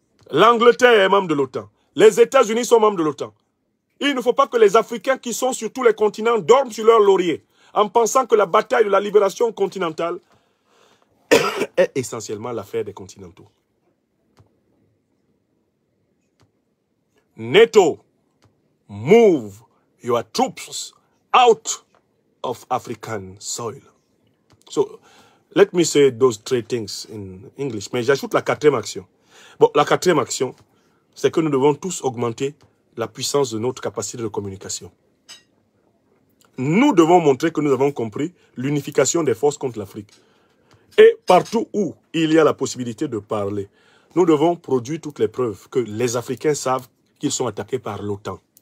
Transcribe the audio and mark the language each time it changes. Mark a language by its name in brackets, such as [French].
[French] L'Angleterre est membre de l'OTAN. Les États-Unis sont membres de l'OTAN. Il ne faut pas que les Africains qui sont sur tous les continents dorment sur leur laurier en pensant que la bataille de la libération continentale est essentiellement l'affaire des continentaux. [English] NATO, move your troops out of African soil. So, let me say those three things in English. [French] Mais j'ajoute la quatrième action. Bon, la quatrième action, c'est que nous devons tous augmenter la puissance de notre capacité de communication. Nous devons montrer que nous avons compris l'unification des forces contre l'Afrique. Et partout où il y a la possibilité de parler, nous devons produire toutes les preuves que les Africains savent qu'ils sont attaqués par l'OTAN.